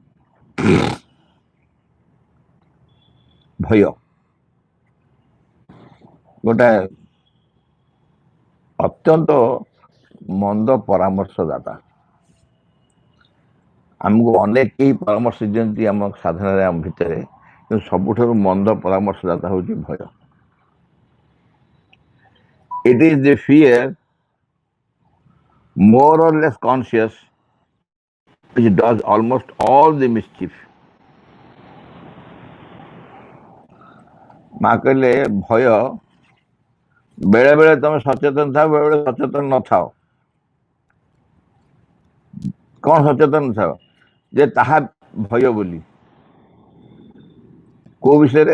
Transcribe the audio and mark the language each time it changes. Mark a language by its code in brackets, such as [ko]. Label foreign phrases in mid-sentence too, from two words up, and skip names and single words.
[or] ଭୟ ଗୋଟେ ଅତ୍ୟନ୍ତ ମନ୍ଦ ପରାମର୍ଶଦାତା। ଆମକୁ ଅନେକ କେହି ପରାମର୍ଶ ଦିଅନ୍ତି ଆମ ସାଧନାରେ, ଆମ ଭିତରେ, କିନ୍ତୁ ସବୁଠାରୁ ମନ୍ଦ ପରାମର୍ଶଦାତା ହେଉଛି ଭୟ। [en] It is the fear, more or less conscious, which does almost all the mischief. [or] ମା କହିଲେ ଭୟ ବେଳେ ବେଳେ ତମେ ସଚେତନ ଥାଅ, ବେଳେ ବେଳେ ସଚେତନ ନଥାଅ। କ'ଣ ସଚେତନ ଥାଅ? ଯେ ତାହା ଭୟ ବୋଲି। କୋଉ ବିଷୟରେ?